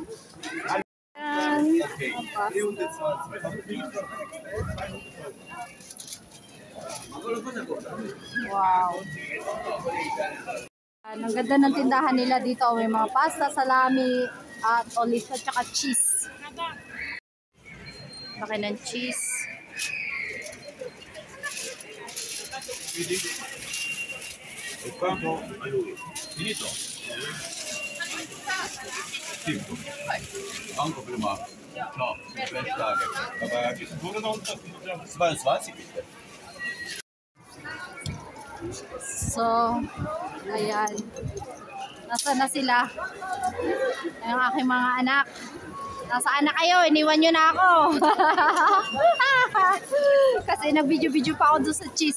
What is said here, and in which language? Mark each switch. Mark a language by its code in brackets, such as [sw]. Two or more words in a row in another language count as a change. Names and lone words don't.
[tl] Wow. Ang ganda ng tindahan nila dito. May mga pasta, salami, at olive at saka cheese. Laki ng cheese. [it] Finito? Tipo. Anche prima. No, pensare. Ma che sicuro non svansi. [tl] So, ayan. Nasaan na sila? Ang aking mga anak. Nasaan na kayo? Iniwan nyo na ako. Kasi nag-video-video pa ako doon sa cheese.